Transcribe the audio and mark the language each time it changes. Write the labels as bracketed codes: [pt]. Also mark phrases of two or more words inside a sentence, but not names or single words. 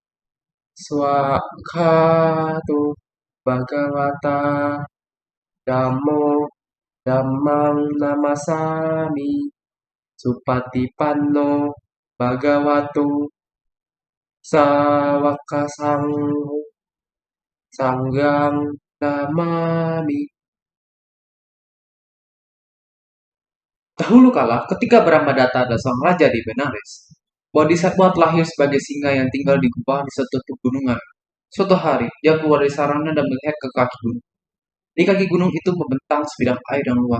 [pi] Swakhato Bhagavata Dhammo Dhammang Namasami Supatipanno Bhagavato Sawakasangho Sanghang Namami. [id] Dahulu kala, ketika Brahmadatta adalah sang raja di Benares, Bodhisattva telah lahir sebagai singa yang tinggal di gubah di suatu pegunungan. Suatu hari, dia keluar dari sarangnya dan melihat ke kaki gunung. Di kaki gunung itu membentang sebidang air yang luas.